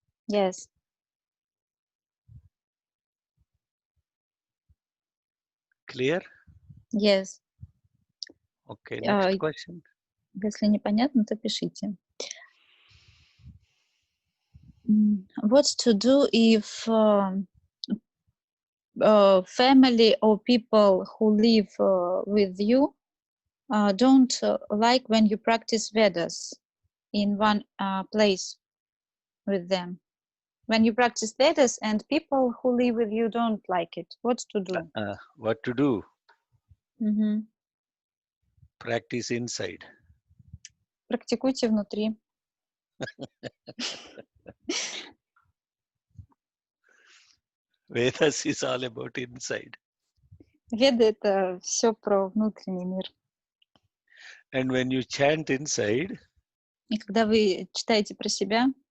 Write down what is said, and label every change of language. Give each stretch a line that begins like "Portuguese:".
English: Yes. Clear? Yes. Okay, next question.
Russian: Если непонятно, то пишите.
English: What to do if family or people who live with you don't like when you practice Vedas in one place with them. When you practice Vedas and people who live with you don't like it, what to do? What to do? Мгм. Practice inside.
Russian: Практикуйте внутри.
English: Vedas is all about inside.
Russian: Веды — это все про внутренний мир.
English: And when you chant inside,
Russian: И когда вы читаете про себя,